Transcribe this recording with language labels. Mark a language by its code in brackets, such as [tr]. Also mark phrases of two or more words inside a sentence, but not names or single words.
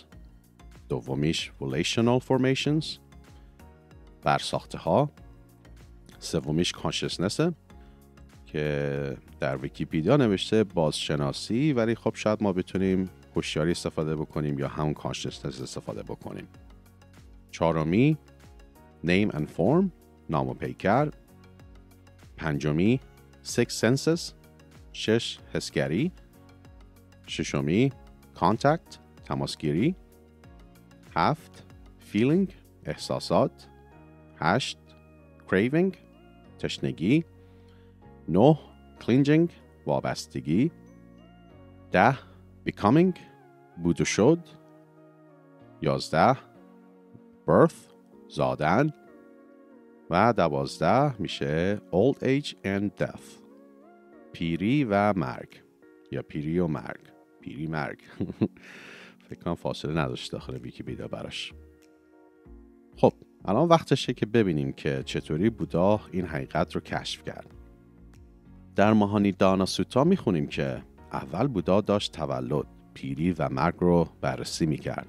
[fa] دومیش [en] relational formations، [fa] برساخته ها. سومیش consciousness که در ویکیپیدیا نوشته بازشناسی، ولی خب شاید ما بتونیم هوشیاری استفاده بکنیم یا همون consciousness استفاده بکنیم. [en] چهارمی name and form، [fa] نام و پیکر. پنجمی [en] six senses، [fa] 6 حسگری. ششمی contact، تماسگیری. 7 feeling، احساسات. 8 craving، تشنگی. 9 clinging، وابستگی. 10 becoming، بود و شد. 11 birth، زادن. و 12 میشه [en] old age and death، [fa] پیری و مرگ یا پیری و مرگ، پیری مرگ. فکر کنم فاصله نداشت داخل ویکی‌پدیا براش. خب الان وقتشه که ببینیم که چطوری بودا این حقیقت رو کشف کرد. در ماهانیدانا سوتا میخونیم که اول بودا داشت تولد، پیری و مرگ رو بررسی میکرد.